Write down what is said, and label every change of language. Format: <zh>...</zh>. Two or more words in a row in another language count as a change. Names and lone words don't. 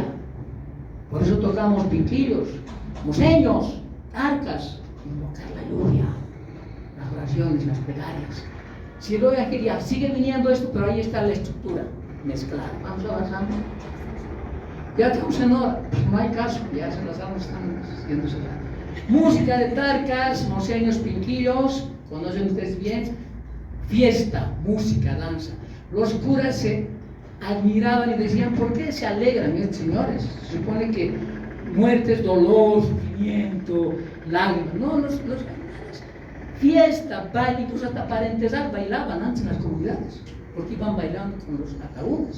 <es>Por eso tocamos piquillos, moseños, arcas, invocar la lluvia, las oraciones, las plegarias. Si lo ya sigue viniendo esto, pero ahí está la estructura mezclada. Vamos avanzando. Ya estamos en hora, no hay caso, ya las almas están siendo cerradas. Música de tarcas, moseños, pinquillos, conocen ustedes bien. Fiesta, música, danza. Los curas se admiraban y decían, ¿por qué se alegran estos señores? Se supone que muerte es dolor, sufrimiento, lágrimas. No, los fiesta, baile, incluso hasta para enterrar bailaban antes en las comunidades, porque iban bailando con los ataúdes.</es>